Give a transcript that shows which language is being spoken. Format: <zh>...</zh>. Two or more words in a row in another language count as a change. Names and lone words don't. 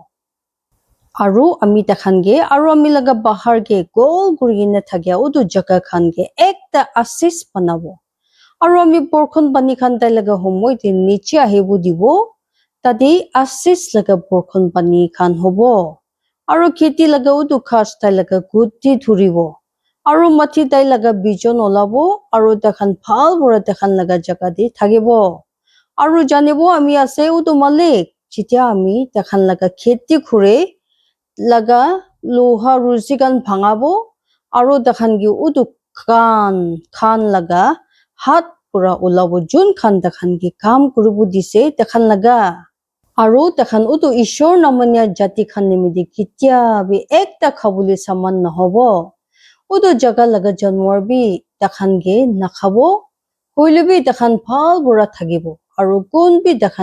<nag>aru ami takhan ge aru ami laga bahar ge gol kurigine thakya utu jaga khan ge ekta asis banabo aru ami porkhon pani khan tai laga homoi te niche ahibo dibo tadi asis laga porkhon pani khan hobo aru kheti laga utu khas tai laga guti thuribo aru mathi tai laga bijon olabo aru takhan bhal bura takhan laga jaga di thakibo aru janibo ami ase utu malik chitya ami takhan laga kheti khure laga loha rusi kan bhangabo aru takhan gi utu khan laga hat pura ulabo jun khan takhan gi kam kuribo dise takhan laga aru takhan utu ishor namanya jati khan nimide kitya bi ekta khabuli saman nahobo utu jaga laga janwar bi takhan ge nakhabo hoile bi takhan bhal bura thakibo aru kun bi takhan</nag>